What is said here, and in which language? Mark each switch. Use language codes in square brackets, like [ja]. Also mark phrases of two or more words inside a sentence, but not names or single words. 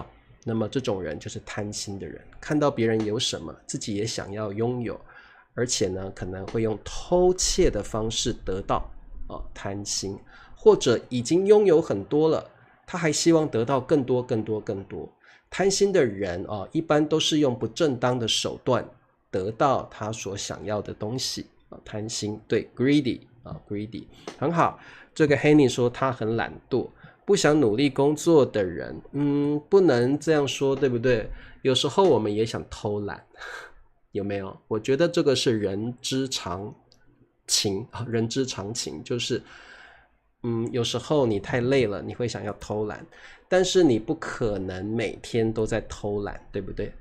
[zh] 那麼這種人就是貪心的人，看到別人有什麼，自己也想要擁有，而且呢，可能會用偷竊的方式得到貪心，或者已經擁有很多了，他還希望得到更多更多更多。貪心的人一般都是用不正當的手段得到他所想要的東西。貪心，對 [en] greedy greedy [zh] 很好。這個 Henny 說他很懶惰，不想努力工作的人，不能這樣說，對不對？有時候我們也想偷懶，有沒有？我覺得這個是人之常情，人之常情，就是有時候你太累了，你會想要偷懶，但是你不可能每天都在偷懶，對不對？